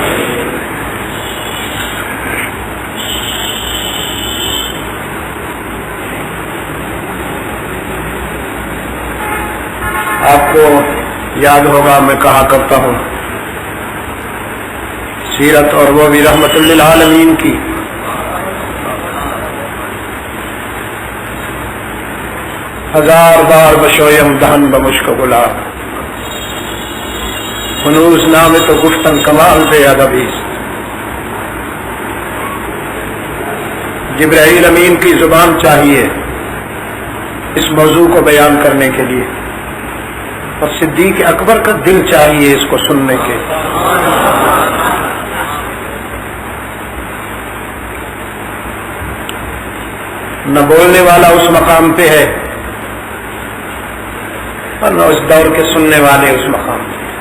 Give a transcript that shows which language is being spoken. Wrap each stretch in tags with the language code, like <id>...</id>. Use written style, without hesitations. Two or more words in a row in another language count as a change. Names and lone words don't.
<ur>آپ کو یاد ہوگا میں کہا کرتا ہوں سیرت اور وہ بھی رحمت للعالمین کی</ur> <fa>ہزار بار بشویم دہن بمشک گلا، ہنوز نام تو گفتن کمال بے ادبی۔</fa> <ur>جبرائیل امین کی زبان چاہیے اس موضوع کو بیان کرنے کے لیے، اور صدیق اکبر کا دل چاہیے اس کو سننے کے۔ نہ بولنے والا اس مقام پہ ہے اور نہ اس دور کے سننے والے اس مقام پہ۔</ur>